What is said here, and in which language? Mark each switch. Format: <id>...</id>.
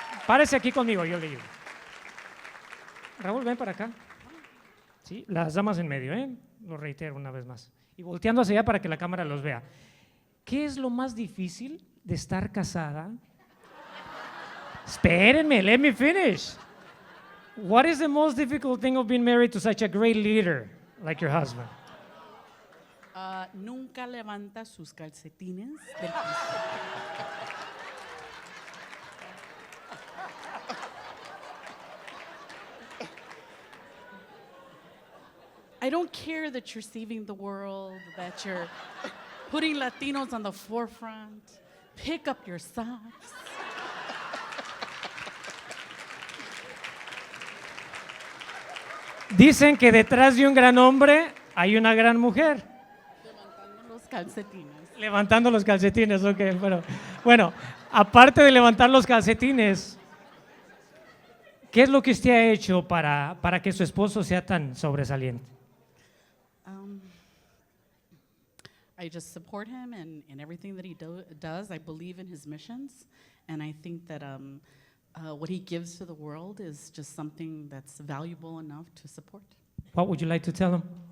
<es>Párese aquí conmigo, yo le digo. Raúl, ven para acá. Sí, las damas en medio, ¿eh? Lo reitero una vez más. Y volteando hacia allá para que la cámara los vea. ¿Qué es lo más difícil de estar casada? Espérenme,</es> <en>let me finish. What is the most difficult thing of being married to such a great leader like your husband?</en> <es>Nunca levanta sus calcetines del piso.</es> <en>I don't care that you're saving the world, that you're putting Latinos on the forefront. Pick up your socks.</en> <es>Dicen que detrás de un gran hombre hay una gran mujer. Levantando los calcetines. Levantando los calcetines, ok. Bueno, aparte de levantar los calcetines, ¿qué es lo que usted ha hecho para que su esposo sea tan sobresaliente?</es> <en>I just support him in everything that he does. I believe in his missions, and I think that what he gives to the world is just something that's valuable enough to support. What would you like to tell him?</en>